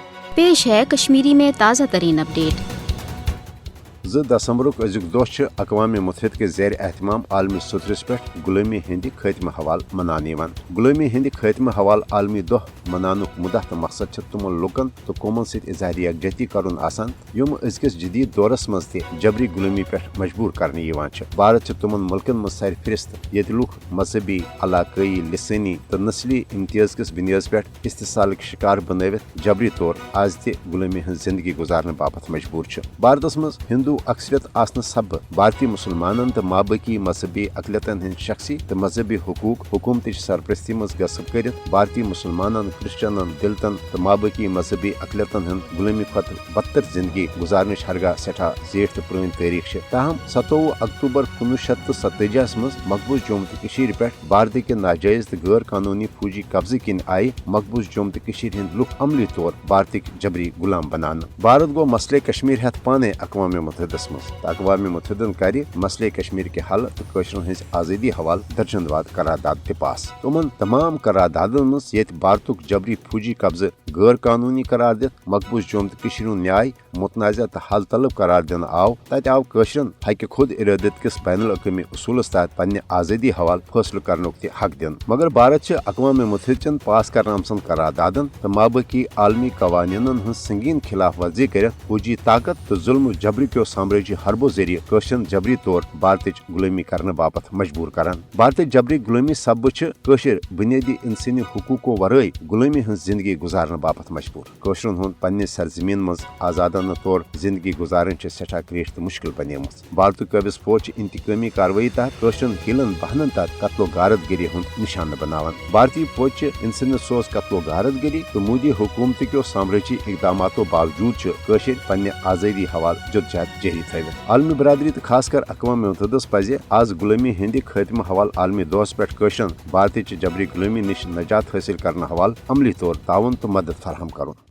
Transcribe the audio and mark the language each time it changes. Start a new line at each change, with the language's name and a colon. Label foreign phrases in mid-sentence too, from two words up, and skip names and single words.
Kashmiri: पेश है कश्मीरी में ताज़ा तरीन अपडेट। 2 दिसंबरुक अजुक दोह अक़वाम मुत्तहिदा के ज़ेर एहतमाम आलमी सतरस पे गुलामी हिंद खत्म हवाल मनाने गुलामी हिंद खत्म हवाल आलमी दोह मनानुक मुद्दा तो मकसद तमन लुकन तो कौमन सत इजहार यकजहती करुन आसान यम अजकिस जदीद दौरस मज जबरी गुलामी पे मजबूर करने भारत तमन मुल्कन मज सार फिरिस्त ये लुक मजहबी इलाकई लिसानी तो नस्ली इम्तियाज किस बुनियाद पे इस्तिसाल शिकार बनवित जबरी तौर आज ति गुलामी हज जिंदगी गुजारने बाबत मजबूर भारत मज हिंदू अक्सरियत आसन सब भारतीय मुसलमानन तो माबकी मजहबी अकलियतन हंद शख्सी तो मजहबी हकूक हुकूमत सरपरस्ती मज गसब कर भारतीय मुसलमानन क्रिश्चनन दलितन तो माबकी मजहबी अकलियतन हंद गुलामी खत बदतर जिंदगी गुजारन हरगा सठा जेठ तो पुरान तारीख ताहम 27 अक्टूबर 1947 मज मकबूज जम्मू तो पे भारत के नाजायज तो गैर कानूनी फौजी कब्जे किन आई मकबूज जम्मू तो हंद लुक अमली तौर भारत जबरी गुलाम बनान भारत गो मसले कश्मीर हेत पाने अक़वाम मुत्तहिदा अक़वाम मुत्तहिदन कर मसले कश्मीर के हल तो कशरन हज आज़ादी हवाल दर्जनवाद करारदाद ते पास तमन तमाम करारदादन मज ये भारतुक जबरी फौजी कब्जे गैर कानूनी करार दित मकबूज जम्मू तो न्याय मुतनाज़ा तो हल तलब करार दिन आव तत आव कशरन हक खुद इरादत किस बैनुल अक़वामी उसूलस तहत पन्ने आज़ादी हवाल फैसलो करनुक ते हक दिन मगर भारत अक़वाम मुत्तहिदन पास कर आमसन करारदादन तो माबकी आलमी कवानीनन हज संगीन खिलाफ वर्जी कर फौजी ताकत तो जुल्म जबरी प्यो साम्राज्य हरबो जरिए कशरन जबरी तौर भारत गुलामी करने बाबत मजबूर करान भारत जबरी गुलामी सब कशर बुनियादी इंसानी हकूको वरई गुलामी हज जिंदगी गुजारने बाबत मजबूर कशरन हुन पन्ने सरजमीन मज आजादाना तौर जिंदगी गुजारन सठा क्रेश तो मुश्किल बनेम भारत कबिस फौज इंतकामी कार्रवाई तहत कशरन हिलन बहनन तहत कत्लो गारत गिरी हुन निशान बनावन भारतीय फौज इंसान सोज कत्लो गारत गिरी तो मोदी हुकूमत के साम्राज्य इकदामातों बावजूद कशर पन्ने आज़ादी हवाल जुदजहद जारी थवित आलमी बरदरी तो खासकर अक़वाम मुत्तहिदस पजे आज गुलामी हिंद खत्म हवाल आलमी दोस पे कशरन भारत जबरी गुलामी निश नजात हासिल करने हवाल अमली तौर ताउन तो मदद फराहम करुन।